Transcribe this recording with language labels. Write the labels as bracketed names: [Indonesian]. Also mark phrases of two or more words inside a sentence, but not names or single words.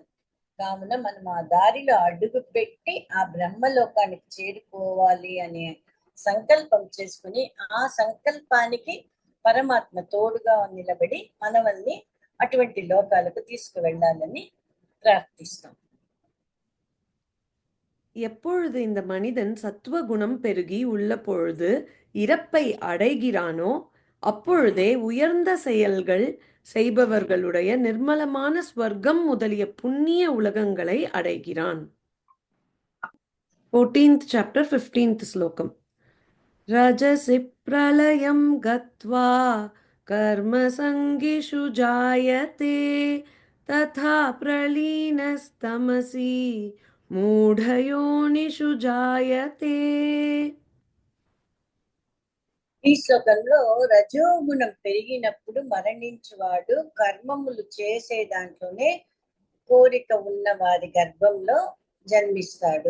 [Telugu] కావున మనం ఆ దారిలో అడుగు పెట్టి ఆ బ్రహ్మలోకానికి చేరుకోవాలి అనే సంకల్పం చేసుకుని ఆ సంకల్పానికి పరమాత్మ తోడుగా నిలబడి మనల్ని అటువంటి లోకాలకు తీసుకువెళ్ళాలని ప్రార్థిస్తాం. [Tamil] எப்பொழுது இந்த மனிதன் சத்துவகுணம் பெருகி உள்ள பொழுது இறப்பை அடைகிறானோ அப்பொழுதே உயர்ந்த செயல்கள் செய்பவர்களுடைய நிர்மலமான ஸ்வர்க்கம் முதலிய புண்ணிய உலகங்களை அடைகிறான். 14th chapter 15th ஸ்லோகம். [Sanskrit] ரஜசி பிரளயம் கத்வா கர்மசங்கிஷு ஜாயதே ததா பிரலீனஸ்தமசி మూఢయోనిషు జాయతే. [Telugu] ఈ శ్లోకంలో రజోగుణం పెరిగినప్పుడు మరణించువాడు కర్మములు చేసే దాంట్లోనే కోరిక ఉన్న వారి గర్భంలో జన్మిస్తాడు.